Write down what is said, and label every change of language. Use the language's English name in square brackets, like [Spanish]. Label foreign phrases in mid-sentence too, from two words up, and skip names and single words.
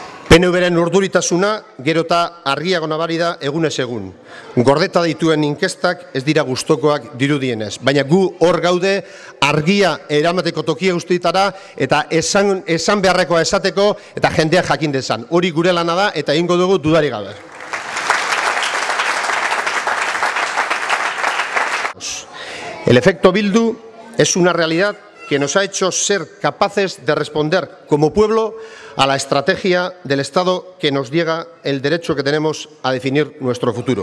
[Basque] PNV-ren urduritasuna gero eta argiago nabari da egunez egun. Gordeta dituen inkestak ez dira gustokoak dirudienez, baina gu hor gaude argia eramateko tokia guztietara eta esan beharrekoa esateko eta jendeak jakin dezan. Hori gure lana da eta egingo dugu dudarik gabe. [Spanish] El efecto Bildu es una realidad que nos ha hecho ser capaces de responder como pueblo a la estrategia del Estado que nos niega el derecho que tenemos a definir nuestro futuro.